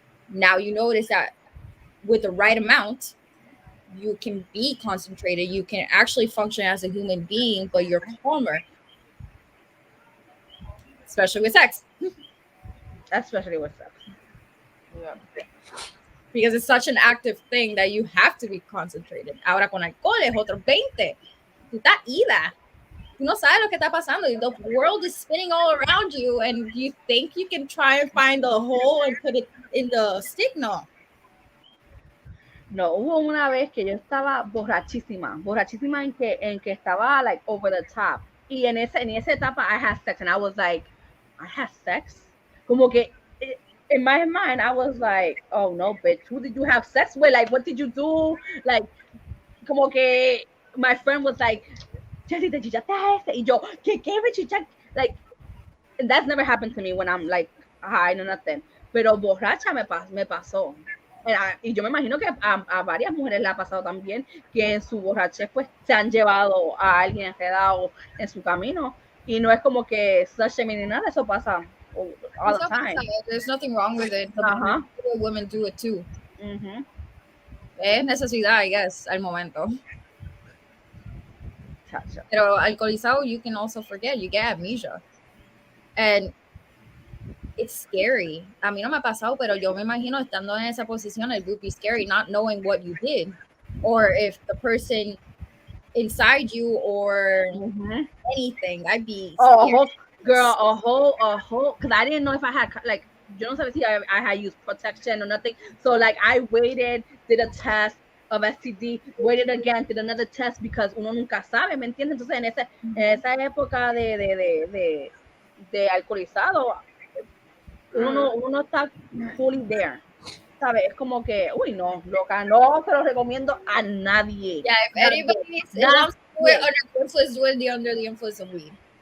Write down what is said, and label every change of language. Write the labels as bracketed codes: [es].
[en] Now you notice that with the right amount, you can be concentrated, you can actually function as a human being, but you're calmer, especially with sex. Especially with sex. Yeah. Because it's such an active thing that you have to be concentrated. [es] Ahora con alcohol es otro 20. Tú estás ida. Tú no sabes lo que está pasando. [en] The world is spinning all around you, and you think you can try and find the hole and put it in the stick. No. [es] No, hubo una vez que yo estaba borrachísima en que estaba [en] like over the top. [es] Y en esa etapa [en] I had sex, and I was like, I had sex? [es] Como que [en] in my mind I was like, oh no, bitch, who did you have sex with? Like, what did you do? Like, [es] como que [en] my friend was like, Cely, [es] te chichaste a este. Y yo, ¿qué me chichaste? [en] Like, that's never happened to me when I'm like high, no nothing. [es] Pero borracha me pasó. Y yo me imagino que a varias mujeres le ha pasado también, que en su borrachez pues se han llevado a alguien enredado en su camino, y no es como que [en] slut shaming [es] ni nada, eso pasa [en] all the time. There's nothing wrong with it. Women do it too. [es] Es necesidad, [en] I guess, [es] al momento. Chacha. Pero alcoholizado, [en] you can also forget, you get amnesia. And it's scary. [es] A mí no me ha pasado, pero yo me imagino estando en esa posición, [en] it would be scary not knowing what you did, or if the person inside you or anything. I'd be scared. A whole, because I didn't know if I had, like, [es] yo no sabía si [en] I had used protection or nothing. So like I waited, did a test of STD, waited again, did another test, because [es] uno nunca sabe, ¿me entiendes? Entonces en esa época de alcoholizado, uno no está [en] fully there, [es] ¿sabes? Es como que, uy, no, loca, no se lo recomiendo a nadie. [en] Yeah, if anybody wants to do it under the influence, do it under the influence of weed.